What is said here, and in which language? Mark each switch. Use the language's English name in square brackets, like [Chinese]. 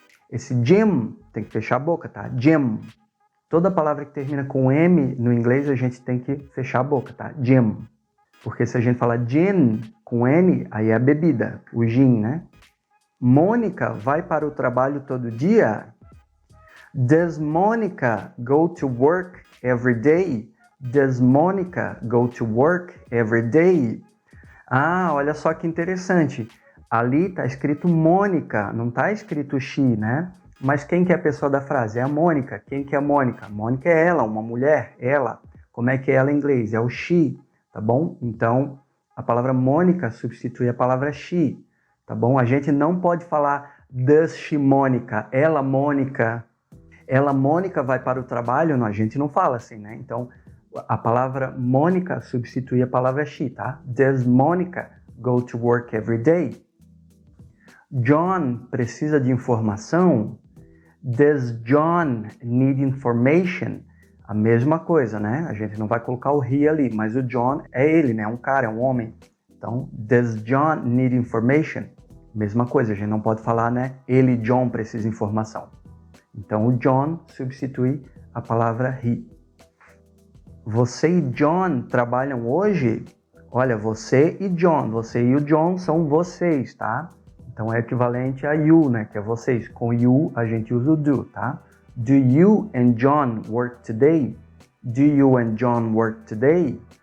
[Portuguese] Esse gym tem que fechar a boca, tá? Gym. Toda palavra que termina com M no inglês a gente tem que fechar a boca, tá? Gym. Porque se a gente falar gin com N, aí é a bebida, o gin, né? Mônica vai para o trabalho todo dia? [English] Does Monica go to work every day? Does Monica go to work every day? [Portuguese] Ah, olha só que interessante. Ali está escrito Mônica, não está escrito she, né? Mas quem que é a pessoa da frase? É a Mônica. Quem que é a Mônica? Mônica é ela, uma mulher, ela. Como é que é ela em inglês? É o she, tá bom? Então, a palavra Mônica substitui a palavra she, tá bom? A gente não pode falar [English] does she Mônica, [Portuguese] ela Mônica vai para o trabalho, não, a gente não fala assim, né? Então, a palavra Mônica substitui a palavra she, tá? [English] Does Monica go to work every day? [Portuguese] John precisa de informação? [English] Does John need information? [Portuguese] A mesma coisa, né? A gente não vai colocar o he ali, mas o John é ele, né? Um cara, é um homem. [English] Então, does John need information? [Portuguese] Mesma coisa, a gente não pode falar, né? Ele, John, precisa de informação. Então, o John substitui a palavra he. Você e John trabalham hoje? Olha, você e o John são vocês, tá? Então, é equivalente a you, né? Que é vocês. Com you, a gente usa o do, tá? [English] Do you and John work today? Do you and John work today?